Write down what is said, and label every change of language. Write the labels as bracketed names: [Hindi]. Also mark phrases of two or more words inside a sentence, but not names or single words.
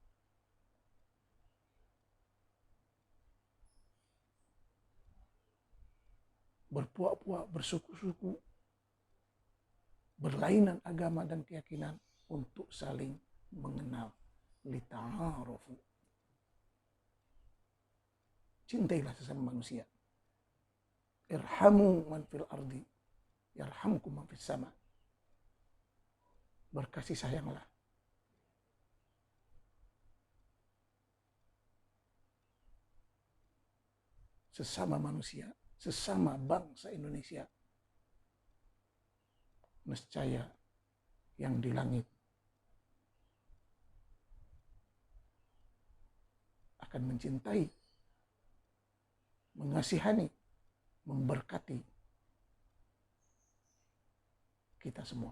[Indonesian] Berpuak-puak, bersuku-suku, berlainan agama dan keyakinan untuk saling mengenal. Lita'arufu. Cintailah sesama manusia. [Arabic] ارحموا من في الأرض يرحمكم من في السماء. [Indonesian] Berkasih sayanglah sesama manusia, sesama bangsa Indonesia. Nescaya yang di langit akan mencintai, mengasihani, memberkati kita semua.